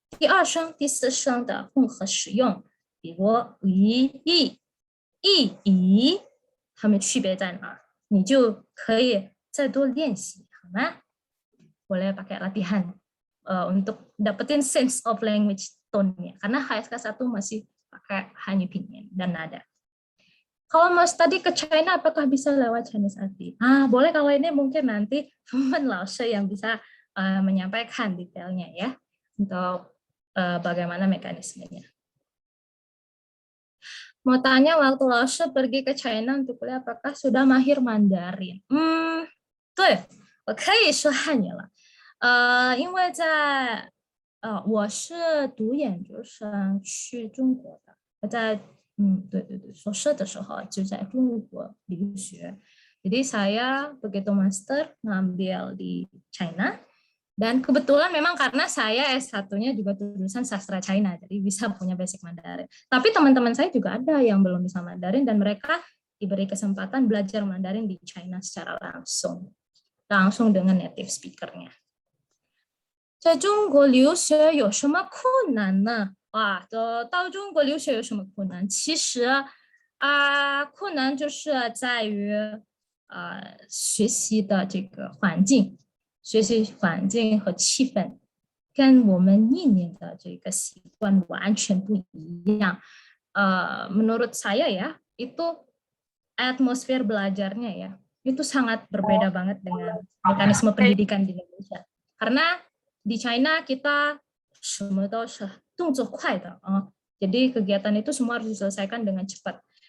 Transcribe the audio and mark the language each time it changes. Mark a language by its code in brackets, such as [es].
[zh] 第二声、第四声的混合使用，比如一、乙，它们区别在哪？你就可以再多练习，好吗？ [id] Boleh pakai latihan untuk dapetin [en] sense of language [id] tone-nya. Karena HSK 1 masih pakai hanya pinyin dan nada. Kalau mau study ke China, apakah bisa lewat Chinese RT? Boleh kalau ini mungkin nanti teman Laoshi yang bisa menyampaikan detailnya ya untuk bagaimana mekanismenya. Mau tanya waktu Laoshi pergi ke China untuk kuliah, apakah sudah mahir Mandarin? [zh] 对，我可以说汉语了。因为在我是读研究生去中国的，我在对，硕士的时候就在中国留学。 [id] Jadi saya begitu master ngambil di China. Dan kebetulan memang karena saya S1-nya juga jurusan sastra China, jadi bisa punya basic Mandarin. Tapi teman-teman saya juga ada yang belum bisa Mandarin dan mereka diberi kesempatan belajar Mandarin di China secara langsung dengan native speaker-nya. [zh] 在中国留学有什么困难呢？到中国留学有什么困难？其实困难就是在于学习的这个环境。学习环境和气氛跟我们1年的这个习惯完全不一样。 [id] Menurut saya ya, itu atmosfer belajarnya ya, itu sangat berbeda banget dengan mekanisme pendidikan di Indonesia. Karena di China kita semua itu [zh] 动作快的, [id] jadi kegiatan itu semua harus diselesaikan dengan cepat.